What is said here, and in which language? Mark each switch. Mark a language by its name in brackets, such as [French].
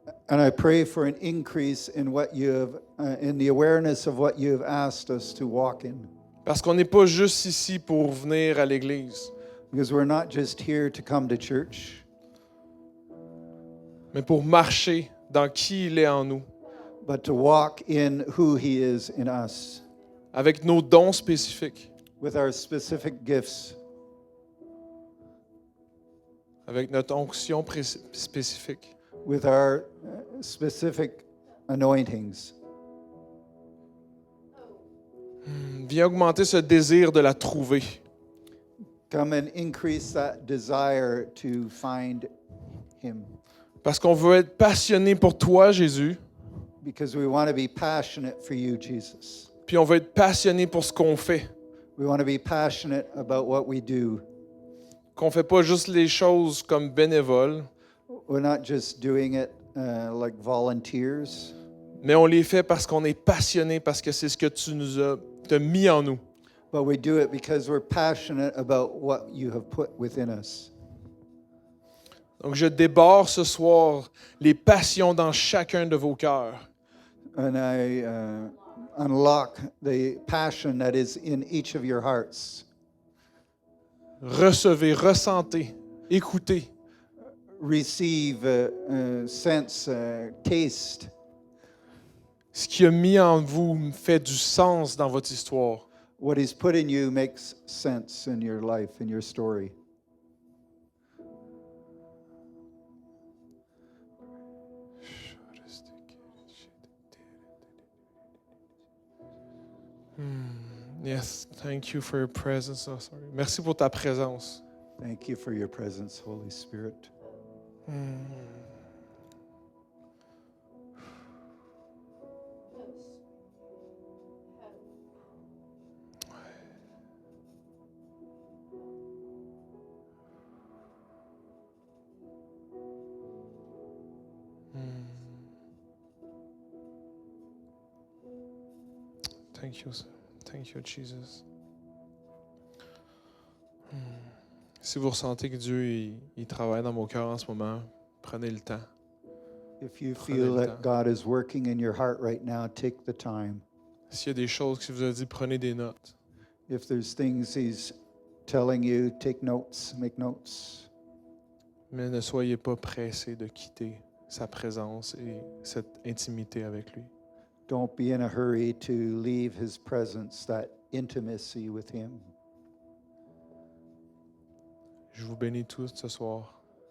[English] And I pray for an increase in what you have, in the awareness of what you have asked us to walk in. [French] Parce qu'on n'est pas juste ici pour venir à l'église, [English] Because we're not just here to come to church, [French] mais pour marcher dans qui il est en nous, [English] but to walk in who he is in us, [French] avec nos dons spécifiques, [English] with our specific gifts, [French] avec notre onction spécifique. [English] with our specific anointings. [French] Viens augmenter ce désir de la trouver. [English] Come and increase that desire to find him. [French] Parce qu'on veut être passionné pour toi, Jésus, [English] Because we want to be passionate for you, Jesus. [French] puis on veut être passionné pour ce qu'on fait. [English] We want to be passionate about what we do. [French] Qu'on ne fait pas juste les choses comme bénévoles, [English] We're not just doing it like volunteers, [French] mais on les fait parce qu'on est passionné, parce que c'est ce que tu nous as t'as mis en nous. [English] but we do it because we're passionate about what you have put within us. [French] Donc je déborde ce soir les passions dans chacun de vos cœurs. [English] And I unlock the passion that is in each of your hearts. [French] Recevez, ressentez, écoutez. [English] Receive, sense, taste. [French] Ce qui a mis en vous fait du sens dans votre histoire. [English] What He's put in you makes sense in your life, in your story. Yes, thank you for your presence. Oh, sorry. [French] Merci pour ta présence. [English] Thank you for your presence, Holy Spirit. Thank you, sir. Thank you, Jesus. [French] Si vous ressentez que Dieu il travaille dans vos cœurs en ce moment, prenez le temps. [English] If you [French] Prenez [English] feel [French] le temps. [English] God is working in your heart right now, take the time. [French] S'il y a des choses qu'il vous a dit, prenez des notes. [English] If there's things He's telling you, take notes, make notes. [French] Mais ne soyez pas pressés de quitter sa présence et cette intimité avec lui. [English] Don't be in a hurry to leave His presence, that intimacy with Him. [French] Je vous bénis tous ce soir.